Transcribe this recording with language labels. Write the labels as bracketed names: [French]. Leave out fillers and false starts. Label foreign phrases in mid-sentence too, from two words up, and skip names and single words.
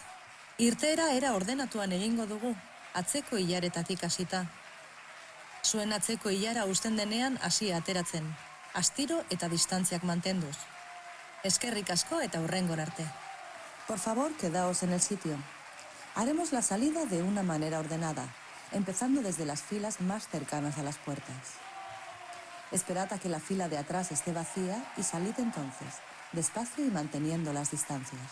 [Basque] Irteera era ordenatuan egingo dugu, atzeko ilaretatik hasita. Zuen atzeko ilara uzten denean hasi ateratzen, astiro eta distantziak mantenduz. Eskerrik asko eta hurrengora arte. [Spanish] Por favor, quedaos en el sitio. Haremos la salida de una manera ordenada, empezando desde las filas más cercanas a las puertas. Esperad a que la fila de atrás esté vacía y salid entonces, despacio y manteniendo las distancias.